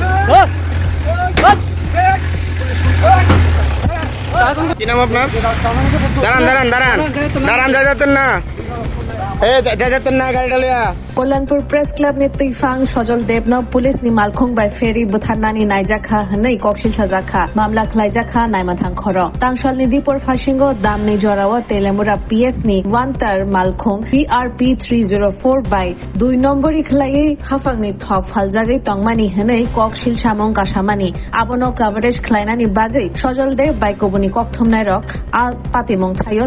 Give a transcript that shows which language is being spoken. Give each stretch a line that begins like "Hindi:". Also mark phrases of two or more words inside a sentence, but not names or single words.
Bangla: কি নাম আপনার? দাঁড়ান দাঁড়ান দাঁড়ান দাঁড়ান, যাইতেন না, যাইতেন না গাড়িটা লিয়া।
Kok Borok: कल्याणपुर प्रेस क्लब ने तैफांग सजल देवनो पुलिस नि मालखुंग बाय फेरी बुथारनानि नायजाखा हनै कक्सिल साजाखा मामला खलायजाखा नायमाथां खर तांसाल नि दीपर फासिंगो दामनि जराव तेलेमुरा पीएस नि वानटार मालखुंग PRP 304 बाय 2 नम्बरनि खलायै हाफांनि थक फालजागै तंमानि हनै कक्सिल सामं कासामानि आबनो कभारेज खलायनानि बागै सजल देव बाय कबुनि कक्थुमनाय रक आ पातिमं थायो